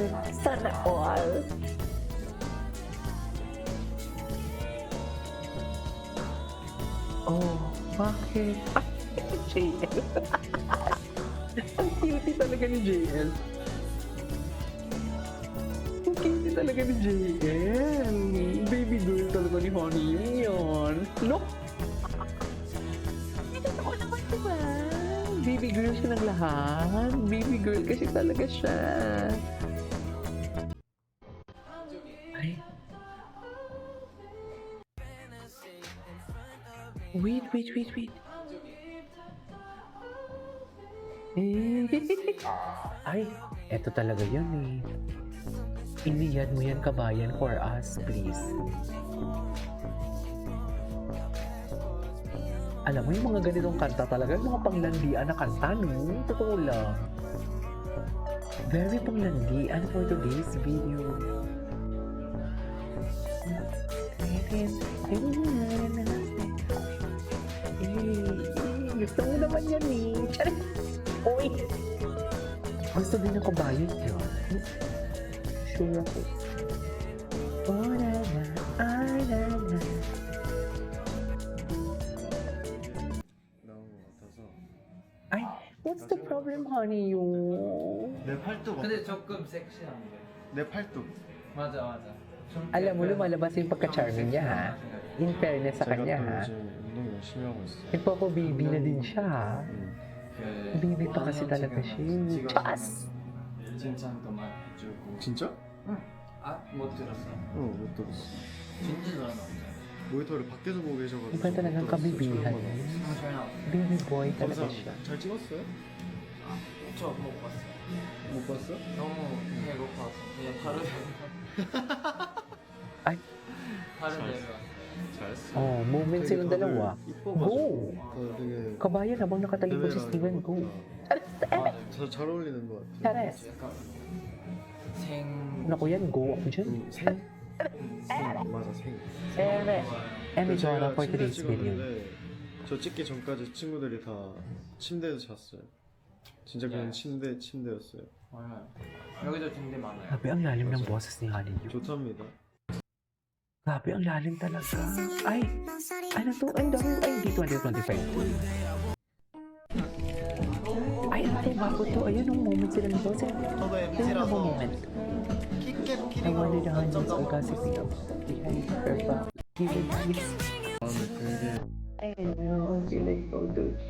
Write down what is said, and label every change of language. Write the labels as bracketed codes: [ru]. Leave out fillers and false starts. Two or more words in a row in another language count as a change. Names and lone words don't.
[tl] Sana all! Oh, bakit? Ay, JL! Ang cute talaga ni JL. Ang cute talaga ni JL. [en] Baby girl [tl] talaga ni Honey yun. Look! [en] Baby girl [tl] siya ng lahat. [en] Baby girl [tl] kasi talaga siya. Ay. Wait. Ay, eto talaga yun eh. Iniyan mo yan, kabayan, [en] for us, please. [tl] Alam mo, yung mga ganitong kanta talaga, yung mga panglandian na kanta, no? Totoo lang. Very panglandian [en] for today's video. [tl] Gusto mo naman yan eh. Charis! Oy! Gusto din ako bayad yun. Sure ako. Oh, na. Ay, [en] what's the problem, honey? [ko] 내 팔뚝 근데 조금 섹시한데. 내 팔뚝 맞아. 좀 [tl] Alam mo, lumalabas yung pagka-charming niya, ha? [en] In fairness [tl] sa [ko] 제가 [tl] kanya, [ko] 또 [tl] ha? [ko] 요즘 운동 열심히 하고 있어요. [tl] Nagpapababy na din siya, ha? [ko] 그 [en] Baby pa [tl] kasi talaga siya. Chas! [ko] 칭찬도 많이 해주고. 진짜? 못 들었어. 못 들었어. 진짜 잘하는 모니터를 밖에서 보고 계셔가지고 [tl] Iba talagang [ko] 못 들었어요. [tl] kabibihan. [ko] 처음 받아서. [en] Baby boy [tl] talaga siya. [ko] 감사합니다. 잘 찍었어요? 저못 봤어. 못 봤어? 너무 배고파서 그냥 바로 [tl] Ay, [ko] 바로 잘했어. 내려왔어. 잘했어. moment 되게 [tl] silang [ko] 다들 [tl] dalawa. [ko] 이뻐가지고 Go! 다들 되게 [tl] Kabayan, habang nakatalikod si [ko] 대회랑 [tl] Steven, go! Charis! [ko] 맞아. 잘 어울리는 것 같아. [tl] Charis! [ko] 약간 생. [tl] Naku yan, go ako dyan. [ko] 생? 맞아 생. [tl] Eme! Eme, [ko] 제가 [tl] Jonah for [ko] 침대 [en] today's video. [ko] 찍었는데 저 찍기 전까지 친구들이 다 침대에서 잤어요. 진짜 그냥 침대였어요. 맞아요. 여기도 침대 많아요. [tl] Grabe, ang lalim ng boses ni Honey. [ko] 좋답니다. [tl] Grabe, ang lalim talaga. Ay, ano to? Ay, dami. Ay, hindi 2025. Ay, ano to? Bago to. Ayun, yung moment sila ng boses. Ayun ang moment. [en] I wanted the hundreds of gossip behind her back. Even kiss. [ko] 다음에 되게 [en] I know, I feel like so good.